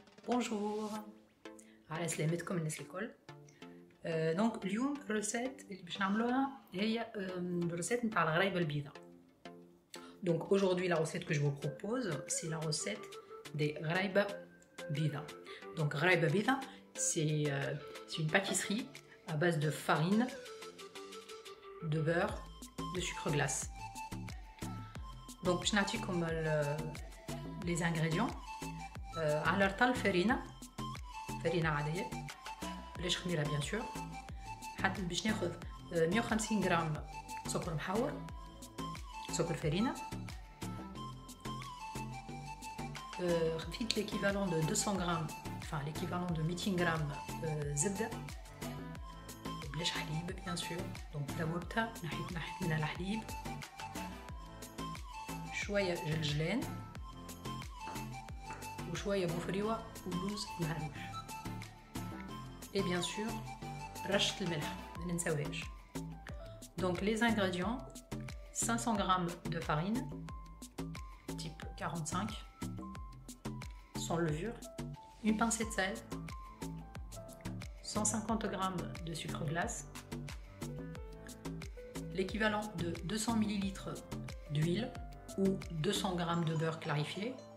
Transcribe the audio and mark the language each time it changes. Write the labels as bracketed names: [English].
[Arabic] بونجور على سلامتكم الناس الكل. دونك اليوم الروسيت اللي باش نعملوها هي الروسيت نتاع الغرايبه البيضاء. [French] Donc aujourd'hui la recette que je vous propose c'est la recette des غرايبه بيضاء. Donc غرايبه بيضاء c'est une pâtisserie à base de farine, de beurre, de sucre glace. Donc [Arabic] باش نعطيكم [French] les ingrédients. [Arabic] على رطل فرينه عاديه بلاش خميره بيان سور. حتى باش ناخذ 150 غرام سكر محور، سكر فرينه، خفيت [French] l'équivalent de [Arabic] 200 غرام، [French] enfin l'équivalent de [Arabic] 200 غرام زبده بلاش حليب بيان سور. دونك ذوبتها، نحيت منها الحليب، شويه جلجلان وشويه بوفريوه ولوز مهروش، [French] et bien sûr [Arabic] رشة الملح ما ننساوهاش. [French] Donc les ingrédients: 500 g de farine type 45 sans levure, une pincée de sel, 150 g de sucre glace, l'équivalent de 200 ml d'huile ou 200 g de beurre clarifié.